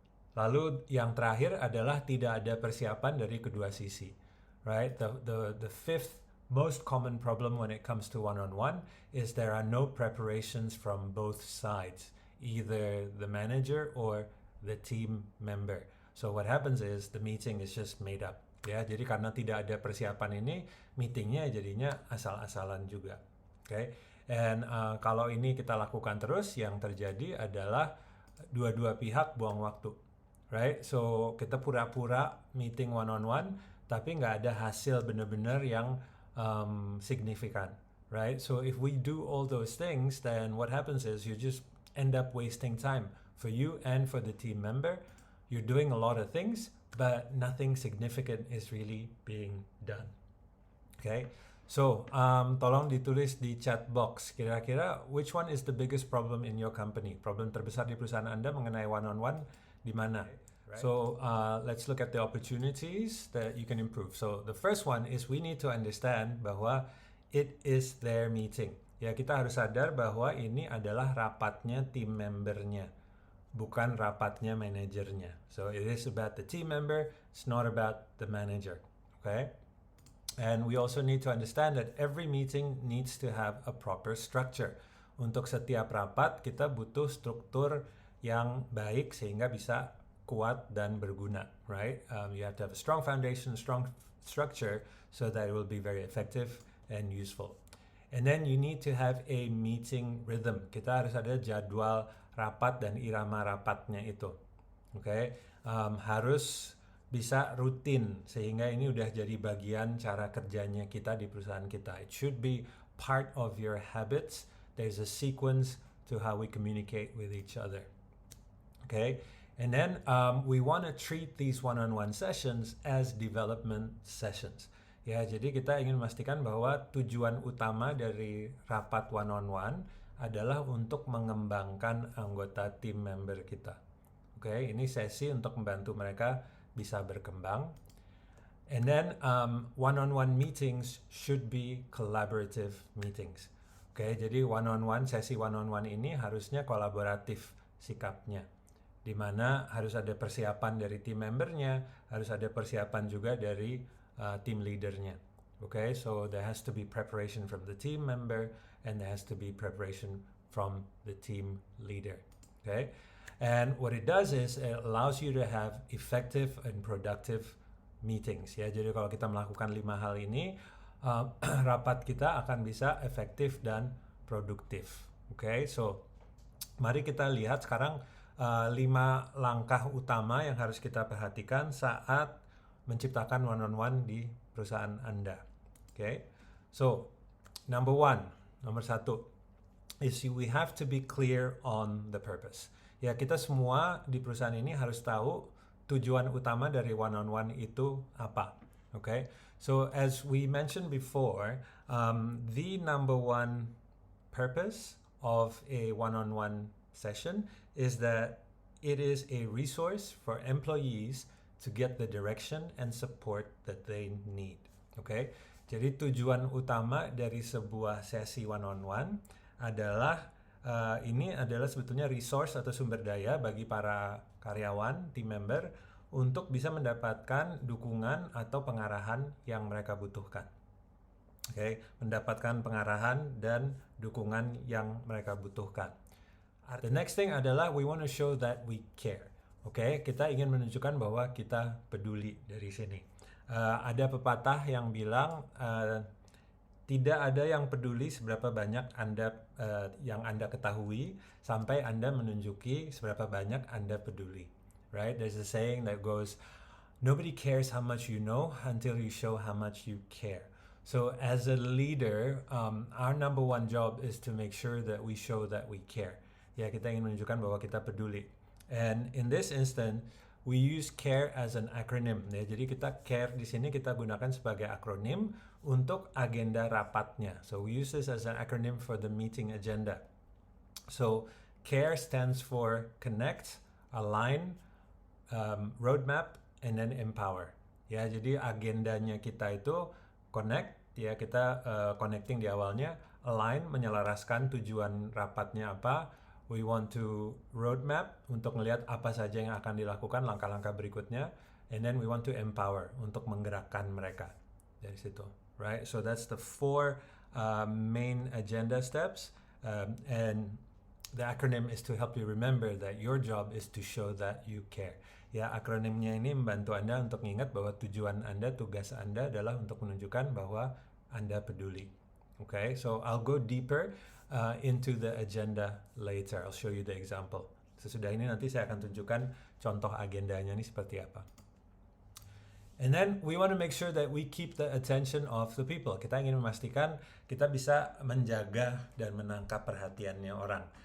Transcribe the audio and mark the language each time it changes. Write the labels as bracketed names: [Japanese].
[Indonesian] Lalu yang terakhir adalah tidak ada persiapan dari kedua sisi. [English] Right? The fifth most common problem when it comes to one-on-one is there are no preparations from both sides, either the manager or the team member. So what happens is the meeting is just made up. [Indonesian] Ya, jadi karena tidak ada persiapan ini, meetingnya jadinya asal-asalan juga. Okay? And kalau ini kita lakukan terus, yang terjadi adalah dua-dua pihak buang waktu. Right? So kita pura-pura meeting one-on-one, tapi nggak ada hasil benar-benar yang signifikan. Right? [English] So if we do all those things, then what happens is you just end up wasting time for you and for the team member. You're doing a lot of things, but nothing significant is really being done. [Indonesian] Okay, so tolong ditulis di chat box. Kira-kira [English] which one is the biggest problem in your company? [Indonesian] Problem terbesar di perusahaan Anda mengenai one-on-one di mana? Right. [English] So let's look at the opportunities that you can improve. So the first one is we need to understand bahwa it is their meeting. [Indonesian] Ya, kita harus sadar bahwa ini adalah rapatnya tim membernya, bukan rapatnya manajernya. [English] So it is about the team member, it's not about the manager. Okay? And we also need to understand that every meeting needs to have a proper structure. [Indonesian] Untuk setiap rapat kita butuh struktur yang baik sehingga bisa kuat dan berguna, right? [English] You have to have a strong foundation, strong structure so that it will be very effective and useful. And then you need to have a meeting rhythm. [Indonesian] Kita harus ada jadwal rapat dan irama rapatnya itu. Oke, harus bisa rutin sehingga ini udah jadi bagian cara kerjanya kita di perusahaan kita. [English] It should be part of your habits. There's a sequence to how we communicate with each other. Okay, and then we want to treat these one-on-one sessions as development sessions. [Indonesian] Ya, jadi kita ingin memastikan bahwa tujuan utama dari rapat one-on-one adalah untuk mengembangkan anggota tim member kita. Oke, ini sesi untuk membantu mereka bisa berkembang. [English] And then one-on-one meetings should be collaborative meetings. [Indonesian] Oke, jadi sesi one-on-one ini harusnya kolaboratif sikapnya. Di mana harus ada persiapan dari tim membernya, harus ada persiapan juga dari team leadernya. [English] Okay, so there has to be preparation from the team member and there has to be preparation from the team leader. Okay, and what it does is it allows you to have effective and productive meetings. [Indonesian] Ya, jadi kalau kita melakukan 5 hal ini, rapat kita akan bisa efektif dan produktif. Okay, so mari kita lihat sekarang 5 langkah utama yang harus kita perhatikan saat menciptakan one-on-one di perusahaan Anda. [English] Okay, so nomor 1 is we have to be clear on the purpose. [Indonesian] Ya, kita semua di perusahaan ini harus tahu tujuan utama dari one-on-one itu apa. [English] Okay, so as we mentioned before, the number 1 purpose of a one-on-one session is that it is a resource for employees to get the direction and support that they need. Okay? [Indonesian] Jadi tujuan utama dari sebuah sesi one-on-one adalah ini adalah sebetulnya resource atau sumber daya bagi para karyawan, team member untuk bisa mendapatkan dukungan atau pengarahan yang mereka butuhkan. Okay? Mendapatkan pengarahan dan dukungan yang mereka butuhkan. [English] The next thing adalah we want to show that we care. [Indonesian] Oke, kita ingin menunjukkan bahwa kita peduli dari sini. Ada pepatah yang bilang tidak ada yang peduli seberapa banyak yang Anda ketahui sampai Anda menunjuki seberapa banyak Anda peduli. [English] Right? There's a saying that goes, nobody cares how much you know until you show how much you care. So as a leader, our number 1 job is to make sure that we show that we care. [Indonesian] Ya, kita ingin menunjukkan bahwa kita peduli. [English] And in this instant, we use CARE as an acronym. [Indonesian] Ya, jadi kita CARE di sini kita gunakan sebagai akronim untuk agenda rapatnya. [English] So we use this as an acronym for the meeting agenda. So CARE stands for Connect, Align, Roadmap, and then Empower. [Indonesian] Ya, jadi agendanya kita itu connect, ya kita connecting di awalnya, align menyelaraskan tujuan rapatnya apa. [English] We want to roadmap [Indonesian] untuk melihat apa saja yang akan dilakukan langkah-langkah berikutnya, [English] and then we want to empower [Indonesian] untuk menggerakkan mereka dari situ, right? [English] So that's the 4 main agenda steps, and the acronym is to help you remember that your job is to show that you care. [Indonesian] Ya, akronimnya ini membantu Anda untuk mengingat bahwa tujuan Anda, tugas Anda adalah untuk menunjukkan bahwa Anda peduli. [English] Okay, so I'll go deeper into the agenda later. I'll show you the example. [Indonesian] Sesudah ini nanti saya akan tunjukkan contoh agendanya ini seperti apa. [English] And then we want to make sure that we keep the attention of the people. [Indonesian] Kita ingin memastikan kita bisa menjaga dan menangkap perhatiannya orang.